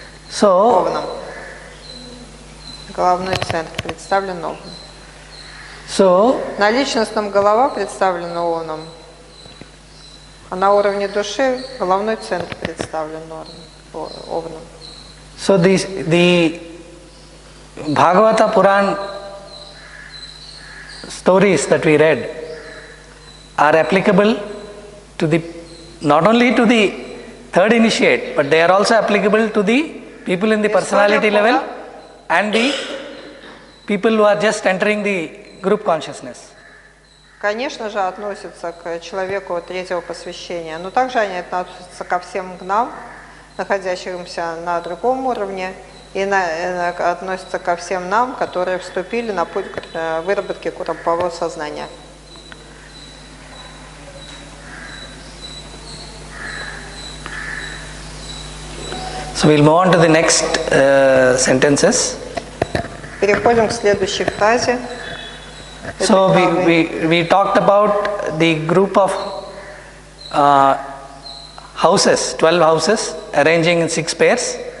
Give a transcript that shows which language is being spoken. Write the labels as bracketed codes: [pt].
[en] So, [ru] Овном. Головной центр представлен Овном. [en] so [ru] На личностном голова представлена Овном, а на уровне души головной центр представлен Овном. [en] So the Bhagavata Puran stories that we read are applicable to the not only to the third initiate, but they are also applicable to the people in the personality level and the people who are just entering the group consciousness. [ru] Конечно же, относятся к человеку третьего посвящения, но также они относятся ко всем гнам, находящимся на другом уровне, и относятся ко всем нам, которые вступили на путь выработки группового сознания. [en] So we'll move on to the next sentences. [ru] Переходим к следующей фразе. [en] So we talked about the group of houses, 12 houses, arranging in 6 pairs.